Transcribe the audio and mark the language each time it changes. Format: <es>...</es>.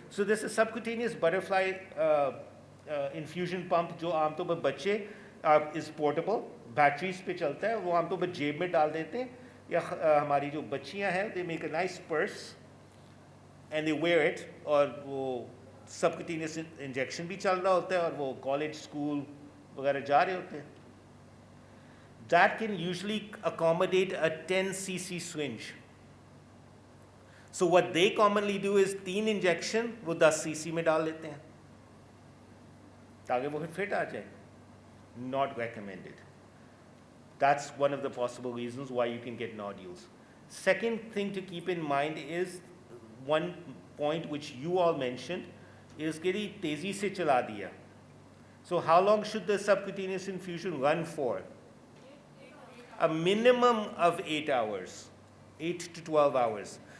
<hi>So this is subcutaneous butterfly infusion pump जो आमतौर पर बच्चे</hi> <en>is portable,</en> <hi>batteries पे चलता है, वो आमतौर पर जेब में डाल देते हैं, या हमारी जो बच्चियां हैं,</hi> <en>they make a nice purse and they wear it,</en> <hi>और वो सबक्यूटेनियस इंजेक्शन भी चल रहा होता है और वो कॉलेज स्कूल वगैरह जा रहे होते हैं.</hi> <en>That can usually accommodate a 10 cc syringe.</en> <hi>So what they commonly do is 3 injection वो 10 cc में डाल लेते हैं ताकि वो फिट आ जाए.</hi> <en>Not recommended. That's one of the possible reasons why you can get nodules. Second thing to keep in mind is one point which you all mentioned is</en> <hi>कि तेजी से चला दिया.</hi> <en>So how long should the subcutaneous infusion run for? A minimum of 8 hours, 8 to 12 hours.</en>